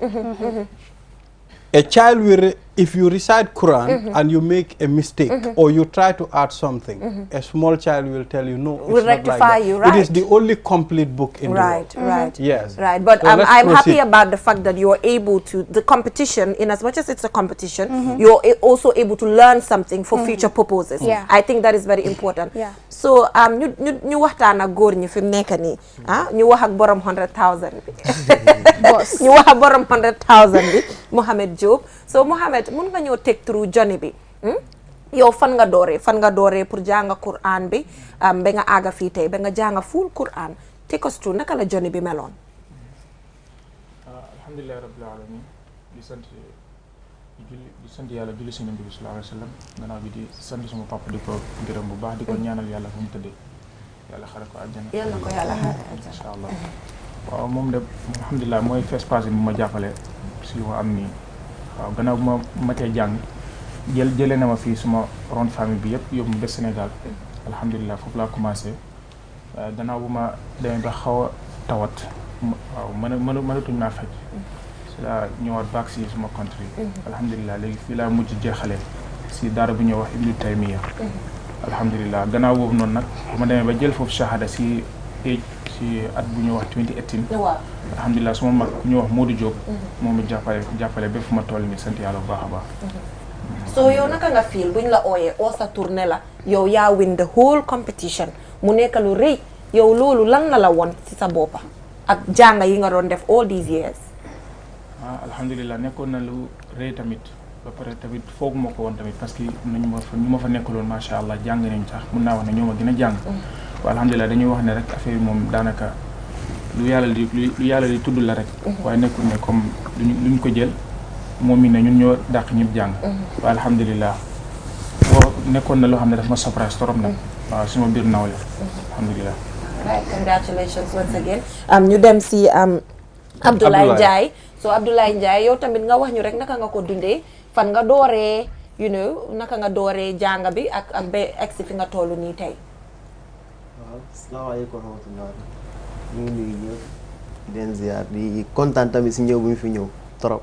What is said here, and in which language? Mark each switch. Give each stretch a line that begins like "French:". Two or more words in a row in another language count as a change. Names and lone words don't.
English: A child will, if you recite Quran and you make a mistake or you try to add something, a small child will tell you, no, it's not like that. You, right? It is the only complete book in the world. Right. Yes. Right. But so I'm happy about the fact that you are able to, the competition, in as much as it's a competition, you're also able to learn something for future purposes. I think that is very important. So,
Wolof: ñu waxtaan ak góor ñi fi mu nekk nii, ñu wax ak borom 100,000 bi. Boss. Ñu wax ak borom 100,000 bi, Mohamed Job. So Mohamed, mun nga ñoo
English: take through journey
Wolof: bi. Yow fan nga dooree pour jàng Quran bi, ba nga àgga fii tey, ba nga jàng full Quran.
English: Take us through
Wolof: naka la journey bi meloon.
Arabic: Alhamdulillah rabbil alamin.
Wolof: Di sant yàlla julli si Nabi
Arabic: sallallahu alayhi wa sallam.
Wolof: Gannaaw bi di sant sama papa di ko gërëm bu baax, di ko ñaanal yàlla fu mu tëddee. Yàlla xare ko àjjana. Yàlla ko yàlla xare àjjana. Inshallah. Waaw moom de alhamdulillah mooy
English: first person
Wolof: bu ma jàppale si wa am nii. Waaw gannaaw bu ma matee jàng jëlee na ma fii suma ron famille bi yëpp yóbbu mu des Sénégal. Alhamdulillah foofu laa commencé. Gannaaw bu ma demee ba xaw a tawat. Waaw mënatuñ naa faj. la ñëwaat back si suma country. Alhamdulillah léegi fii laa mujj jeexale si daara bu ñuy wax Ibnu Taymiya. Alhamdulillah gannaaw boobu noonu nag bu ma demee ba jël foofu shahada si at bu ñuy wax 2018. Alhamdulillah suma mag ku ñuy wax Modou Diop. moom it jàppale ba fu ma toll nii sant yàlla bu baax a baax. So yow naka nga feel buñ la ooyee oo sa tournée la yow yaa
English: win the whole competition
Wolof: mu nekk lu rëy yow loolu lan la woon si sa boppa. ak jàng yi nga doon def
English: all these years.
Wolof: alhamdulillah nekkoon na lu rëy tamit ba pare tamit fooguma ko woon tamit parce que ñu ma fa nekkaloon
Arabic: macha allah
Wolof: jàng nañu sax mun naa wax ne ñoo ma gën a jàng. waaye alhamdulillah dañuy wax ne rek affaire yi moom daanaka lu yàlla di tudd la rek. waaye nekkul ne comme luñ ko jël moom mi ne ñun ñoo dàq ñëpp jàng. waaye alhamdulillah nekkoon na loo xam ne daf ma
French: surprise trop
Wolof: nag. waaw suma biir nawle alhamdulillah.
English: right, congratulations once again.
Wolof: ñu dem si Abdoulaye Ndiaye. So Abdoulaye Ndiaye yow tamit nga wax ñu rek naka nga ko dundee fan nga dooree naka nga dooree jàng bi ak ba egsi fi nga toll nii tey. waaw
Arabic: salaamaaleykum wa rahmatulah
Wolof: ñu ngi nuyu ñëpp di leen ziar di kontaan tamit si ñëw bu ñu fi ñëw trop.